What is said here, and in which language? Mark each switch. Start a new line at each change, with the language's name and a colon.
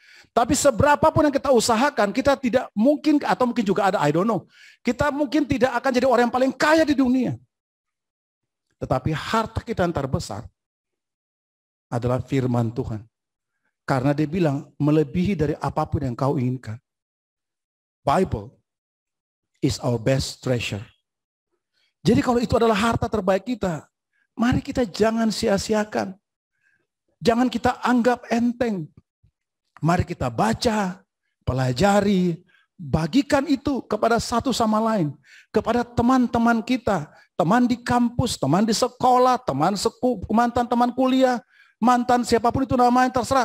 Indonesian: Tapi seberapa pun yang kita usahakan, kita tidak mungkin, atau mungkin juga ada,
English: I don't know.
Indonesian: Kita mungkin tidak akan jadi orang yang paling kaya di dunia. Tetapi harta kita yang terbesar adalah firman Tuhan. Karena dia bilang melebihi dari apapun yang kau inginkan.
English: Bible is our best treasure.
Indonesian: Jadi kalau itu adalah harta terbaik kita, mari kita jangan sia-siakan. Jangan kita anggap enteng. Mari kita baca, pelajari, bagikan itu kepada satu sama lain. Kepada teman-teman kita. Teman di kampus, teman di sekolah, mantan teman kuliah, mantan siapapun itu namanya terserah.